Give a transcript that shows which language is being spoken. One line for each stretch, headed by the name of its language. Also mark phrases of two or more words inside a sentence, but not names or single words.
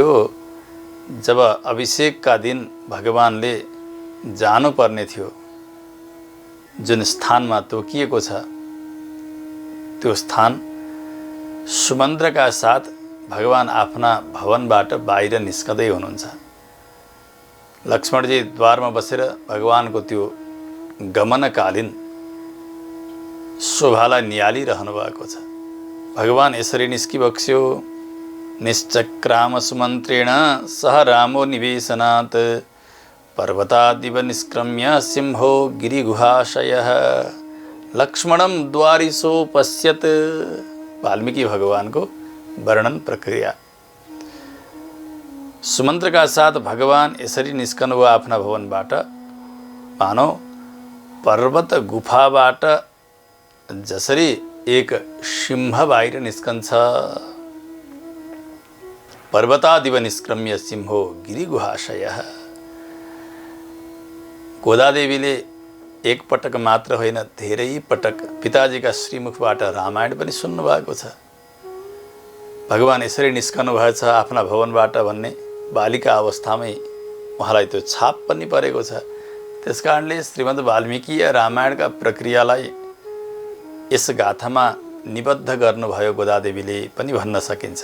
Nepali: जब अभिषेकका दिन भगवानले जानुपर्ने थियो, जुन स्थानमा तोकिएको छ त्यो स्थान सुमन्त्रका साथ भगवान आफ्ना भवनबाट बाहिर निस्कँदै हुनुहुन्छ। लक्ष्मणजी द्वारमा बसेर भगवानको त्यो गमनकालीन शोभालाई निहालिरहनु भएको छ। भगवान यसरी निस्किबक्स्यो।
Sanskrit: निश्चक्राम सुमन्त्रेण सह रामो निवेशनात् पर्वतादिव निष्क्रम्य सिंहो गिरिगुहाशयः लक्ष्मणं द्वारिसो पश्यत्।
Nepali: वाल्मीकि भगवानको वर्णन प्रक्रिया। सुमन्त्रका साथ भगवान यसरी निस्कनुभयो आफ्ना भवनबाट, मानौ पर्वत गुफाबाट जसरी एक सिंह बाहिर निस्कन्छ।
Sanskrit: पर्वतादिव निष्क्रम्य सिंहो गिरिगुहाशयः।
Nepali: गोदादेवीले एक पटक मात्र होइन, धेरै पटक पिताजीका श्रीमुखबाट रामायण पनि सुन्नुभएको छ। भगवान यसरी निस्कनु भएछ आफ्ना भवनबाट भन्ने बालिका अवस्थामै उहाँलाई त्यो छाप पनि परेको छ। त्यसकारणले श्रीमद् वाल्मीकि रामायणका प्रक्रियालाई यस गाथामा निबद्ध गर्नुभयो गोदादेवीले पनि भन्न सकिन्छ।